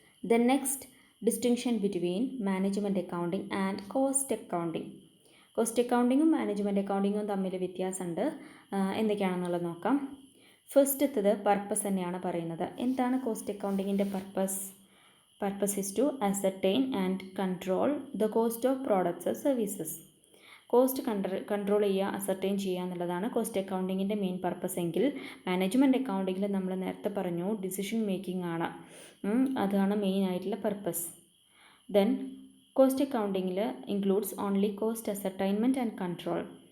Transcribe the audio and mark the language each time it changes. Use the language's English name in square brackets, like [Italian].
[English] Then next, distinction between management accounting and cost accounting. [Malayalam] Cost അക്കൗണ്ടിങ്ങും management അക്കൗണ്ടിങ്ങും തമ്മിൽ വ്യത്യാസമുണ്ട്. എന്തൊക്കെയാണെന്നുള്ളത് നോക്കാം. ഫസ്റ്റത്തത് purpose തന്നെയാണ് പറയുന്നത്. എന്താണ് cost അക്കൗണ്ടിങ്ങിൻ്റെ purpose? [English] Purpose is to ascertain and control the cost of products or services. [Malayalam] Cost control ചെയ്യുക, ascertain ചെയ്യുക എന്നുള്ളതാണ് cost അക്കൗണ്ടിങ്ങിൻ്റെ main purpose എങ്കിൽ മാനേജ്മെൻറ്റ് അക്കൗണ്ടിങ്ങിൽ നമ്മൾ നേരത്തെ പറഞ്ഞു ഡിസിഷൻ മേക്കിംഗ് ആണ്, അതാണ് മെയിൻ ആയിട്ടുള്ള purpose. [English] Then cost അക്കൗണ്ടിങ്ങിൽ includes only cost ascertainment and control.